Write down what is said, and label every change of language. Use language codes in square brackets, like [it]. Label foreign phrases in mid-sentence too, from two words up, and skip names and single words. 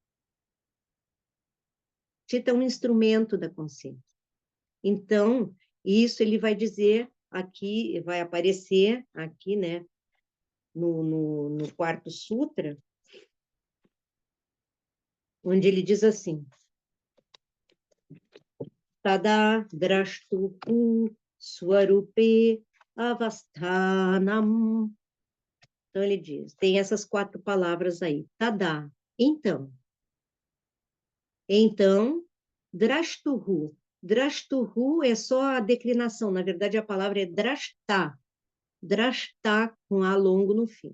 [pt] Tita é um instrumento da consciência. Então, isso ele vai dizer aqui, vai aparecer aqui, né, no quarto sutra, onde ele diz assim, [sa] तदा द्रष्टुः स्वरूपे अवस्थानम्. [pt] Então, ele diz, tem essas 4 palavras aí. Tada, então. Então, drashtuhu. Drashtuhu é só a declinação, na verdade a palavra é drashta. Drashta, com A longo no fim.